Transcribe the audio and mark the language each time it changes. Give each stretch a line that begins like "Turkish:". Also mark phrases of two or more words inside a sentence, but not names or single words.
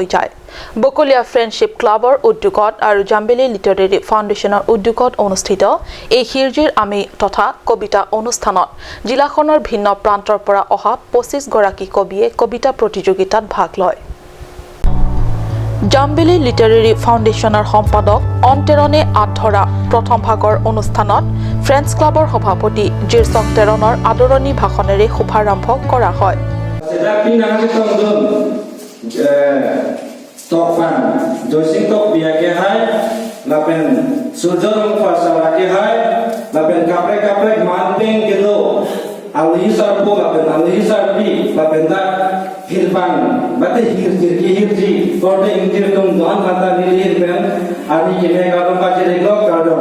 Assamese: যায় বকলিয়া ফ্ৰেণ্ডশ্বিপ ক্লাবৰ উদ্যোগত আৰু জাম্বেলি লিটাৰেৰী ফাউণ্ডেশ্যনৰ উদ্যোগত অনুষ্ঠিত এই হিৰজিৰ আমি তথা কবিতা অনুষ্ঠানত জিলাখনৰ ভিন্ন প্ৰান্তৰ পৰা অহা 25 গৰাকী কবিয়ে কবিতা প্ৰতিযোগিতাত ভাগ লয় জাম্বেলি লিটাৰেৰী ফাউণ্ডেশ্যনৰ সম্পাদক অন্তেৰণে আধৰা প্ৰথম ভাগৰ অনুষ্ঠানত ফ্ৰেণ্ডছ ক্লাবৰ সভাপতি জিৰচক তেৰণৰ আদৰণি ভাষণেৰে শুভাৰম্ভ কৰা হয়
Karbi: Tok fan, dosing tok biar ke hai, lapen sujud fasal ke hai, lapen kaprek manting kilo, alih sarpu lapen alih sarpi, lapen dak hilfan, bate hirji, korde ingkir tum doan kata nilir pen, ani kene kadam kacere gok kadam.